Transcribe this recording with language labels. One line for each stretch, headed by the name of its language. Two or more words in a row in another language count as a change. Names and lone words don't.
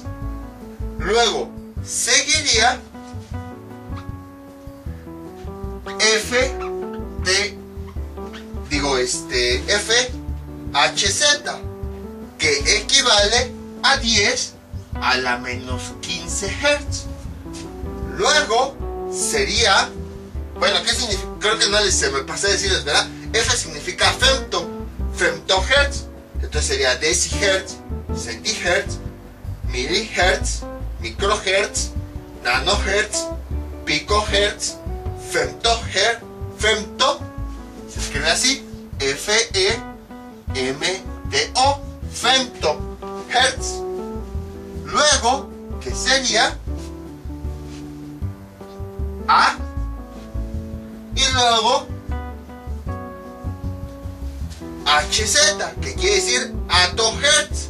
Spanish: Luego, seguiría FHZ, que equivale a 10 a la menos 15 hertz. Luego sería, bueno, ¿qué significa? Creo que no se me pasé a decirles, ¿verdad? F significa femtohertz. Entonces sería decihertz, centihertz, milihertz, microhertz, nanohertz, picohertz, femtohertz. Femto se escribe así, F-E-M-T-O, femtohertz. Luego, que sería A, y luego HZ, que quiere decir attohertz.